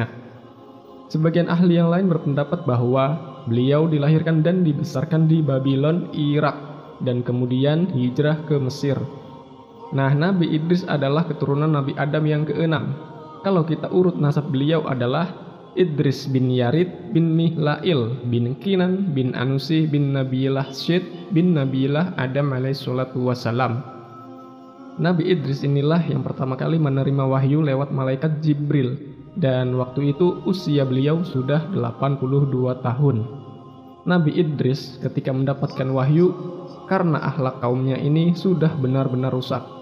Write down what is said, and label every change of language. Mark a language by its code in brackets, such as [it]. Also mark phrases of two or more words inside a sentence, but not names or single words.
[id] Sebagian ahli yang lain berpendapat bahwa beliau dilahirkan dan dibesarkan di Babylon, Irak, dan kemudian hijrah ke Mesir. Nah, Nabi Idris adalah keturunan Nabi Adam yang ke-6. Kalau kita urut nasab beliau adalah Idris bin Yarid bin Mihlail bin Kinan bin Anusi bin Nabilah Syed bin Nabilah Adam [ar] عليه الصلاة والسلام. [id] Nabi Idris inilah yang pertama kali menerima wahyu lewat malaikat Jibril, dan waktu itu usia beliau sudah 82 tahun. Nabi Idris ketika mendapatkan wahyu, karena akhlak kaumnya ini sudah benar-benar rusak.